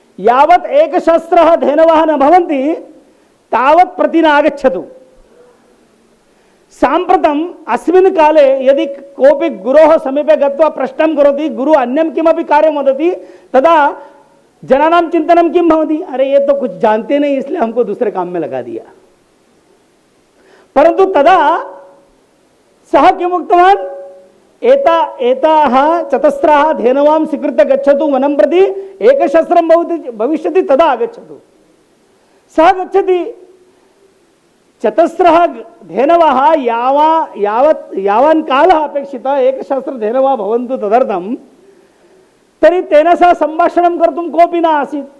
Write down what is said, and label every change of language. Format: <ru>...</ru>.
<sa>यावत् एकसहस्रः धेनवः न भवन्ति तावत् प्रति न आगच्छतु। साम्प्रतम् अस्मिन् काले यदि कोऽपि गुरोः समीपे गत्वा प्रश्नं करोति, गुरु अन्यं किमपि कार्यं वदति, तदा जनानां चिन्तनं किं भवति?</sa> <hi>अरे ये तो कुछ जानते नहीं, इसलिए हमको दूसरे काम में लगा दिया।</hi> <sa>परंतु तदा सः किम् उक्तवान्? एताः चतस्राः धेनवां स्वीकृत्य गच्छतु वनं प्रति, एकसहस्रं भविष्यति, तदा आगच्छतु। सः गच्छति, चतस्रः धेनवः यावन् कालः अपेक्षितः एकसहस्र धेनवः भवन्तु तदर्थं, तर्हि तेन सह सम्भाषणं कर्तुं कोऽपि न आसीत्।</sa>